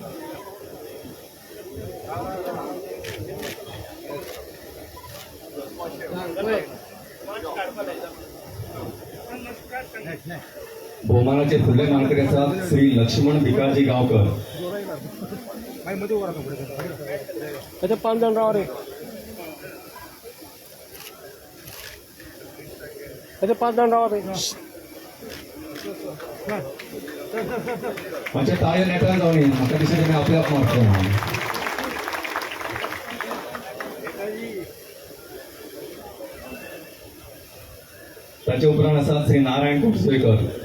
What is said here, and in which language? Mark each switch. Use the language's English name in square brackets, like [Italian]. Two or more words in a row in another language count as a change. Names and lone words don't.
[Konkani] बहुमानाचे फुडले मानकरी आसात श्री लक्ष्मण भिकाजी गांवकर. [Marathi] मध्ये उभा राहतो पुढे अच्छा 5 जण राहा रे. अच्छा 5 जण राहा रे. [Konkani] मातशें ताळे नेटान जावनी म्हाका दिसता तेमी आपले आप मारतले म्हणून. ताचे उपरांत आसात श्री नारायण खोर्जुवेकर.